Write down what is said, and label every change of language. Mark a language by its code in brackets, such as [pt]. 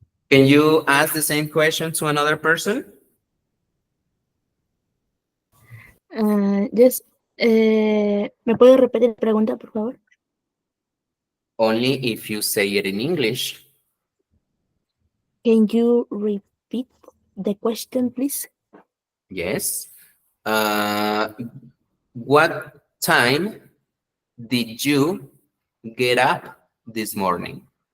[en] Can you ask the same question to another person? Yes. [es] ¿Me puede repetir la pregunta, por favor? [en] Only if you say it in English. Can you repeat the question, please? Yes. What time did you get up this morning?